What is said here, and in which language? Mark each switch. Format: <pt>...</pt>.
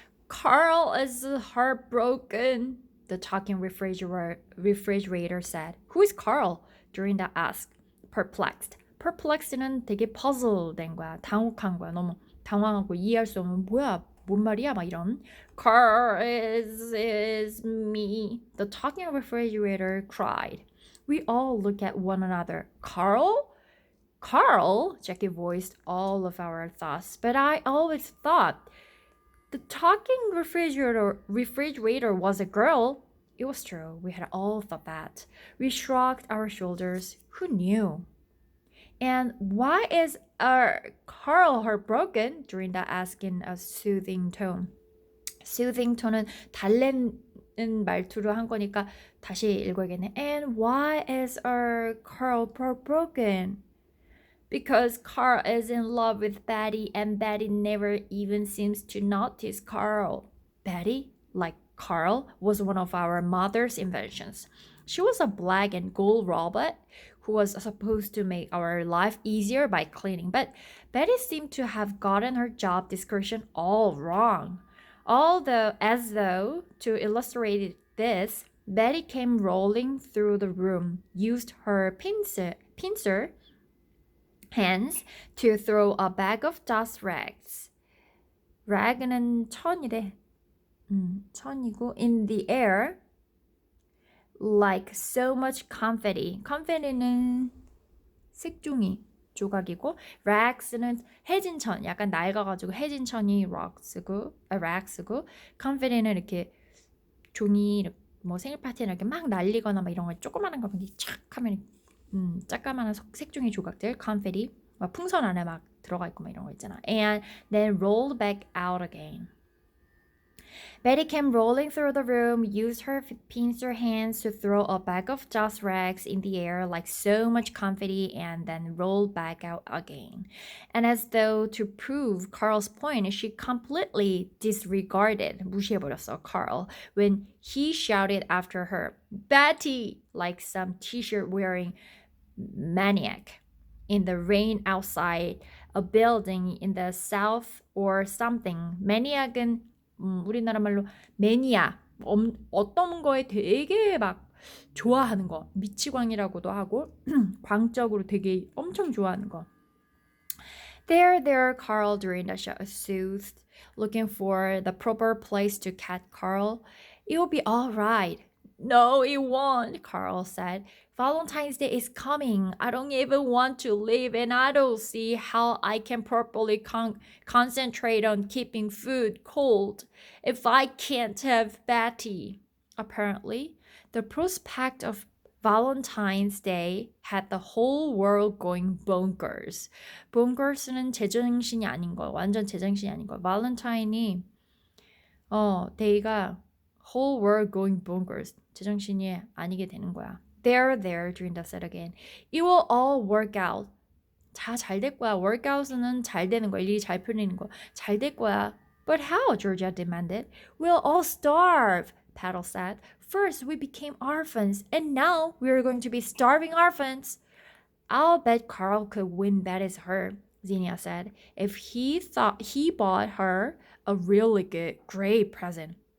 <en>Carl is heartbroken, the talking refrigerator said. Who is Carl? Dorinda asked, perplexed.</en> <ko>Perplexed는 되게 puzzled 된 거야. 당혹한 거야. 너무 당황하고 이해할 수 없는 뭐야? 뭔 말이야? 막 이런.</ko> <en>Carl is me. The talking refrigerator cried. We all looked at one another. Carl? Carl? Jackie voiced all of our thoughts. But I always thought the talking refrigerator was a girl. It was true. We had all thought that. We shrugged our shoulders. Who knew? And why is our Carl heartbroken? Dorinda asked in a soothing tone.</en> <ko>Soothing tone은 달래는 말투로 한 거니까 다시 읽어야겠네.</ko> <en>And why is our Carl heartbroken? Because Carl is in love with Betty and Betty never even seems to notice Carl. Betty, like Carl, was one of our mother's inventions. She was a black and gold robot who was supposed to make our life easier by cleaning, but Betty seemed to have gotten her job description all wrong. As though to illustrate this, Betty came rolling through the room, used her pincer hands to throw a bag of dust rags.</en> <ko>rag는 천이래. 천이고</ko> <en>in the air like so much confetti.</en> <ko>confetti는 색종이 조각이고 rags는 해진 천. 약간 낡아가지고 해진 천이 rags고 confetti는 이렇게 종이 뭐 생일 파티나 이렇게 막 날리거나 막 이런 거 조그마한 거 이렇게 촥 하면 작가만한 색종이 조각들, confetti, 막 풍선 안에 막 들어가 있고 막 이런 거 있잖아.</ko> <en>And then rolled back out again. Betty came rolling through the room, used her pincer hands to throw a bag of dust rags in the air like so much confetti, and then rolled back out again. And as though to prove Carl's point, she completely disregarded,</en> <ko>무시해버렸어,</ko> <en>Carl, when he shouted after her, Betty, like some t-shirt wearing maniac in the rain outside a building in the south or something.</en> <ko>maniac은 우리나라 말로 매니아 어떤 거에 되게 막 좋아하는 거 미치광이라고도 하고 광적으로 되게 엄청 좋아하는 거.</ko> <en>There, Carl Dorinda soothed, looking for the proper place to catch Carl. It will be all right. No, it won't, Carl said. Valentine's Day is coming. I don't even want to leave, and I don't see how I can properly concentrate on keeping food cold if I can't have Betty. Apparently, the prospect of Valentine's Day had the whole world going bonkers.</en> <ko>bonkers는 제정신이 아닌 거, 완전 제정신이 아닌 거. 발렌타인이 데이가</ko> <en>whole world going bonkers.</en> <ko>제정신이 아니게 되는 거야.</ko> <en>There, Dorinda said again. It will all work out.</en> <ko>다 잘 될 거야. work out은 잘 되는 거, 일이 잘 풀리는 거. 잘 될 거야.</ko> <en>But how? Georgia demanded. We'll all starve, Paddle said. First, we became orphans, and now we're going to be starving orphans. I'll bet Carl could win Betty's heart, Zinnia said, if he thought he bought her a really great present.</en>